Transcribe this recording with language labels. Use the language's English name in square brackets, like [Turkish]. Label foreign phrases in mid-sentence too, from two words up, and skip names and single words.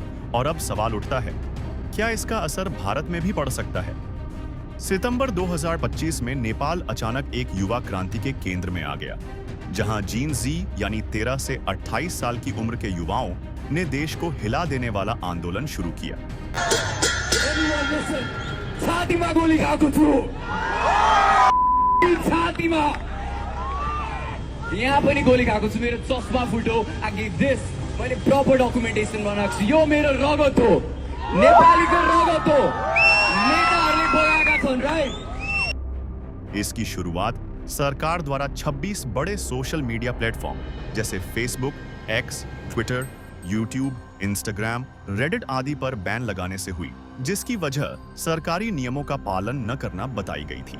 [Hindi] और अब सवाल उठता है, क्या इसका असर भारत में भी पड़ सकता है? सितंबर 2025 में नेपाल अचानक एक युवा क्रांति के केंद्र में आ गया, जहां जीन जी यानी 13 से 28 साल की उम्र के युवाओं ने देश को हिला देने वाला आंदोलन शुरू किया। [Nepali] छातीमा गोली खाएको छु, छातीमा यहाँ पनि गोली खाएको छु, मेरो चस्मा फुट्यो। आगे दिस मैले [English] proper documentation [Nepali] बनाएको छु, यो मेरो रगत हो, नेपालीको रगत हो, नेताहरूले बगाएका छन्। राइट। [Hindi] इसकी शुरुआत सरकार द्वारा 26 बड़े [English] social media platform [Hindi] जैसे फेसबुक, एक्स, ट्विटर, यूट्यूब, इंस्टाग्राम, रेडिट आदि पर बैन लगाने से हुई, जिसकी वजह सरकारी नियमों का पालन न करना बताई गई थी।